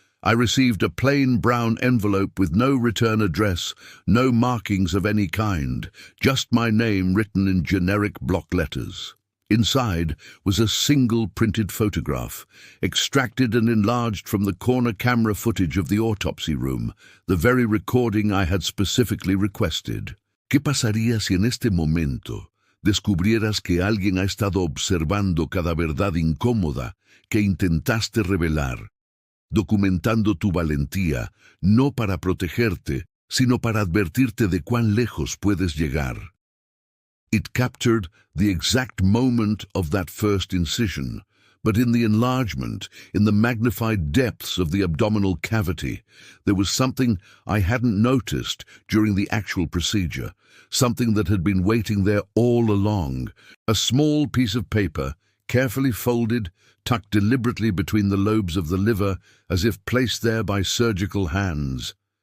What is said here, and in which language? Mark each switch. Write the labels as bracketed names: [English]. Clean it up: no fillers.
[English] I received a plain brown envelope with no return address, no markings of any kind, just my name written in generic block letters. Inside was a single printed photograph, extracted and enlarged from the corner camera footage of the autopsy room, the very recording I had specifically requested. [Spanish] ¿Qué pasaría si en este momento descubrieras que alguien ha estado observando cada verdad incómoda que intentaste revelar, documentando tu valentía, no para protegerte, sino para advertirte de cuán lejos puedes llegar? [English] It captured the exact moment of that first incision, but in the enlargement, in the magnified depths of the abdominal cavity, there was something I hadn't noticed during the actual procedure, something that had been waiting there all along, a small piece of paper, carefully folded, tucked deliberately between the lobes of the liver, as if placed there by surgical hands.